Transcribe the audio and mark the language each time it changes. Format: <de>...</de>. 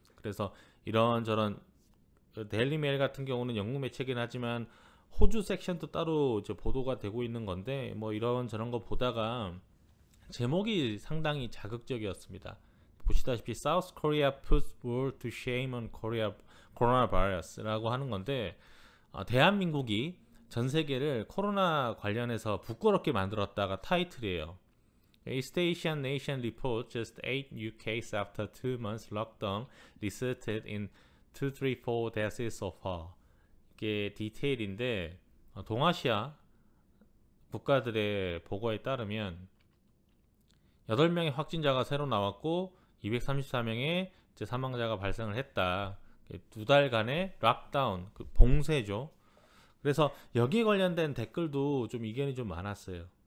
<ko>그래서 이런저런 데일리 메일 같은 경우는 영국 매체긴 하지만 호주 섹션도 따로 이제 보도가 되고 있는 건데 이런저런 거 보다가 제목이 상당히 자극적이었습니다. 보시다시피</ko> <en>South Korea puts world to shame on Korea coronavirus</en> <ko>라고 하는 건데 대한민국이 전 세계를 코로나 관련해서 부끄럽게 만들었다가 타이틀이에요.</ko> <en>East Asian Nation report just 8 new cases after 2 months lockdown resulted in 234 deaths so far.</en> <ko>이게 디테일인데 동아시아 국가들의 보고에 따르면 8명의 확진자가 새로 나왔고 234명의 사망자가 발생을 했다. 2달간의 락다운, 봉쇄죠. 그래서 여기에 관련된 댓글도 좀 이견이 좀 많았어요.</ko>